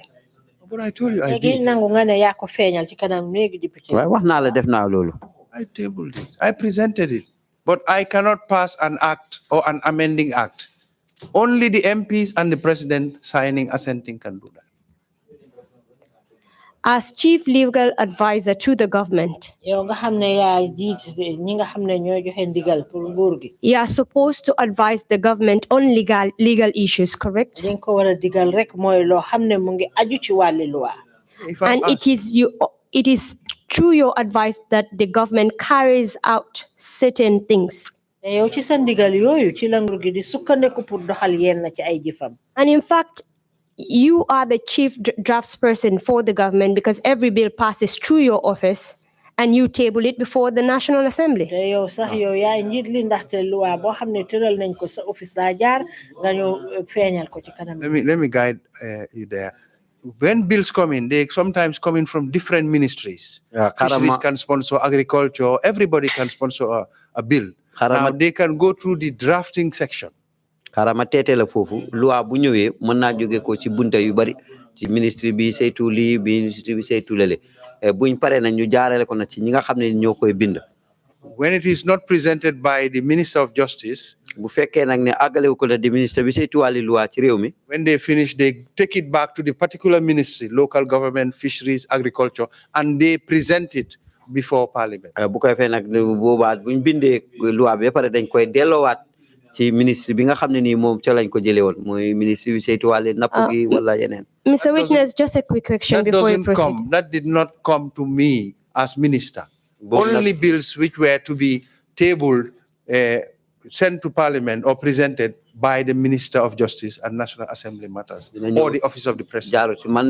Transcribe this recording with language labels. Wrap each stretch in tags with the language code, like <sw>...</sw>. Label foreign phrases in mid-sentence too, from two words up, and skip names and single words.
<en>But I told you I did. I tabled it. I presented it. But I cannot pass an act or an amending act. Only the MPs and the president signing, assenting can do that. as chief legal advisor to the government,</en> <wo>yow nga xam ne yaa jiite ñi nga xam ne ñooy joxe ndigal pour nguur gi.</wo> <en>you are supposed to advise the government on legal issues, correct?</en> <wo>dañ ko war a digal rek mooy loo xam ne mu ngi aju ci wàlli loi.</wo> <en>And it is through your advice that the government carries out certain things.</en> <wo>yow ci sa ndigal yooyu ci la nguur gi di sukkandiku pour doxal yenn ci ay jëfam.</wo> <en>And in fact, you are the chief draftsperson for the government because every bill passes through your office and you table it before the National Assembly.</en> <wo>te yow sax yow yaay njiit li ndaxte loi boo xam ne tëral nañ ko sa office daa jaar nga ñëw feeñal ko ci kanam.</wo> <en>Let me guide you there. When bills come in, they sometimes come in from different ministries. Fisheries can sponsor, agriculture, everybody can sponsor a bill. Now they can go through the drafting section.</en> <wo>Karama tete la fofu loi bu ñëwé mën na joggé ko ci bunta yu bari ci ministry bi saytu li ministry bi saytu lele buñ paré na ñu jaarale ko na ci ñi nga xamné ñokoy bind.</wo> <en>When it is not presented by the Minister of Justice,</en> <wo>bu fekkee nag ne àggale ko la di ministre bi saytu wàlli loi ci réew mi.</wo> <en>When they finish, they take it back to the particular ministry, local government, fisheries, agriculture, and they present it before Parliament.</en> <wo>bu koy fee nag boobaa buñ bindee loi bi ba pare dañ koy delloowaat ci ministre bi nga xam ne nii moom ca lañ ko jëlee woon mooy ministre bi saytu wàlli napp gi wala yeneen.</wo> <en>Mr. Witness, just a quick question before you proceed. That did not come to me as minister. Only bills which were to be tabled, sent to Parliament or presented by the Minister of Justice and National Assembly Matters or the Office of the President.</en>